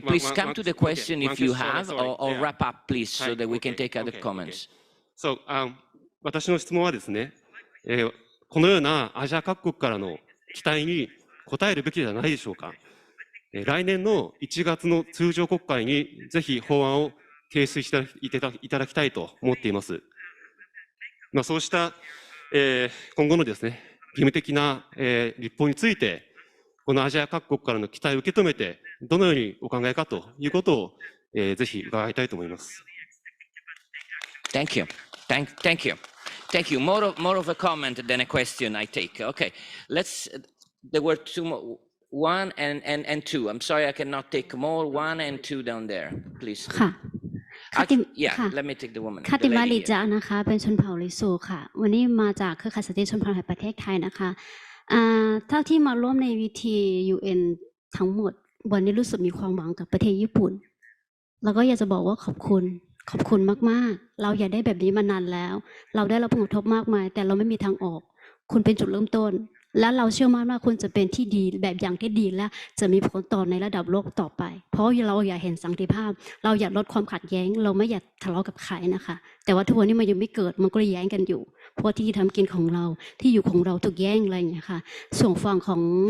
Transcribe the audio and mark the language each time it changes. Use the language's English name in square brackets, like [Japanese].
[English] Please come to the question if you have, or wrap up, please, so that we can take other comments. [Japanese] So, 私の質問はですね、このようなアジア各国からの期待に応えるべきではないでしょうか。来年の1月の通常国会にぜひ法案を提出していただきたいと思っています。そうした、今後のですね、義務的な、立法について、このアジア各国からの期待を受け止めて、どのようにお考えかということを、ぜひ伺いたいと思います。 [English] Thank you. Thank you. Thank you. More of a comment than a question, I take. Okay. There were two more. One and two. I'm sorry, I cannot take more. One and two down there, please. [Thai] ค่ะ [English] Yeah, let me take the woman. [Thai] คาติมาลิจานะคะเป็นชนเผ่าลิซูค่ะวันนี้มาจากเครือข่ายสตรีชนเผ่าแห่งประเทศไทยนะคะเท่าที่มาร่วมในวิธี UN ทั้งหมดวันนี้รู้สึกมีความหวังกับประเทศญี่ปุ่นแล้วก็อยากจะบอกว่าขอบ คุณมากๆเราอยากได้แบบนี้มานานแล้วเราได้รับผลกระทบมากมายแต่เราไม่มีทางออกคุณเป็นจุดเริ่มต้นและเราเชื่อมั่นว่าคุณจะเป็นที่ดีแบบอย่างที่ดีและจะมีผลต่อในระดับโลกต่อไปเพราะเราอยากเห็นสันติภาพเราอยากลดความขัดแย้งเราไม่อยากทะเลาะกับใครนะคะแต่ว่าทุกวันนี้มันยังไม่เกิดมันก็แย้งกันอยู่เพราะที่ทำกินของเราที่อยู่ของเราถูกแย่งอะไรอย่างเงี้ยค่ะส่วนฝั่งของ